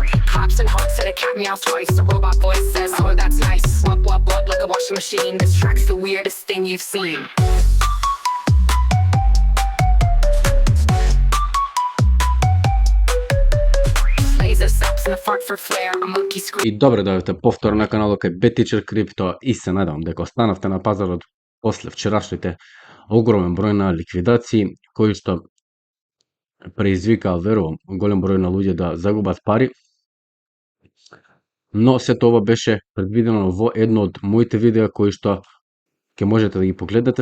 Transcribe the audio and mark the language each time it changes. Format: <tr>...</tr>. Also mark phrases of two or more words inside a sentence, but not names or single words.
<en>Hops and honks and a cat meows twice. A robot voice says, oh that's nice. Wop wop wop like a washing machine. This track's the weirdest thing you've seen. Laser stops and a fart for flair. A monkey scream.</en> <mk>И добре дојдовте повторно на каналот кај BetTeacher Crypto и се надевам дека останавте на пазарот после вчерашните огромен број на ликвидации кои што преизвикаа, верувам, голем број на луѓе да загубат пари. Но сето ова беше предвидено во едно од моите видеа кои што ќе можете да ги погледнете</mk>